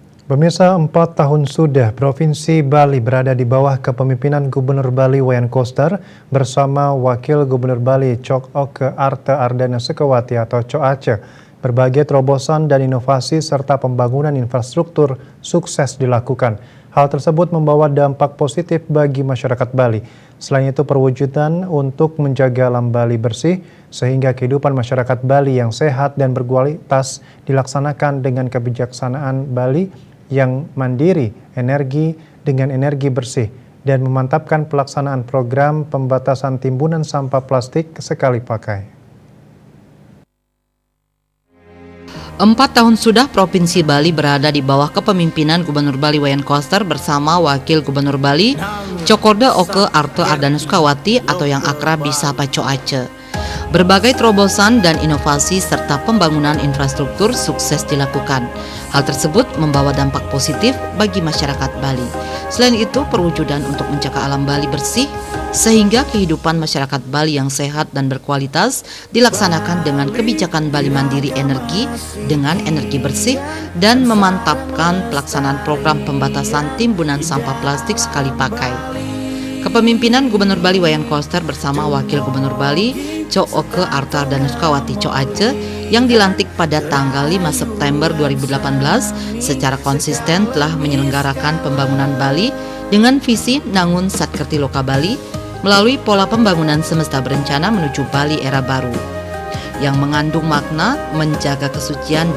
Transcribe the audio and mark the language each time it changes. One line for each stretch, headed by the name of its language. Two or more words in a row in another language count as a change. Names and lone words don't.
Indonesian: Pemirsa, 4 tahun sudah Provinsi Bali berada di bawah kepemimpinan Gubernur Bali Wayan Koster bersama Wakil Gubernur Bali Cok Oke Arte Ardana Sukawati atau Cok Aceh. Berbagai terobosan dan inovasi serta pembangunan infrastruktur sukses dilakukan. Hal tersebut membawa dampak positif bagi masyarakat Bali. Selain itu, perwujudan untuk menjaga alam Bali bersih sehingga kehidupan masyarakat Bali yang sehat dan berkualitas dilaksanakan dengan kebijaksanaan Bali yang mandiri energi dengan energi bersih dan memantapkan pelaksanaan program pembatasan timbunan sampah plastik sekali pakai. 4 tahun sudah Provinsi Bali berada di bawah kepemimpinan Gubernur Bali Wayan Koster bersama Wakil Gubernur Bali Cokorda Oke Arte Ardana Sukawati atau yang akrab disapa Cok Aceh. Berbagai terobosan dan inovasi serta pembangunan infrastruktur sukses dilakukan. Hal tersebut membawa dampak positif bagi masyarakat Bali. Selain itu, perwujudan untuk menjaga alam Bali bersih sehingga kehidupan masyarakat Bali yang sehat dan berkualitas dilaksanakan dengan kebijakan Bali Mandiri Energi dengan energi bersih dan memantapkan pelaksanaan program pembatasan timbunan sampah plastik sekali pakai. Kepemimpinan Gubernur Bali Wayan Koster bersama Wakil Gubernur Bali Cok Oke Arte Ardana Sukawati Cok Aceh yang dilantik pada tanggal 5 September 2018 secara konsisten telah menyelenggarakan pembangunan Bali dengan visi Nangun Satkerti Loka Bali melalui pola pembangunan semesta berencana menuju Bali era baru yang mengandung makna menjaga kesucian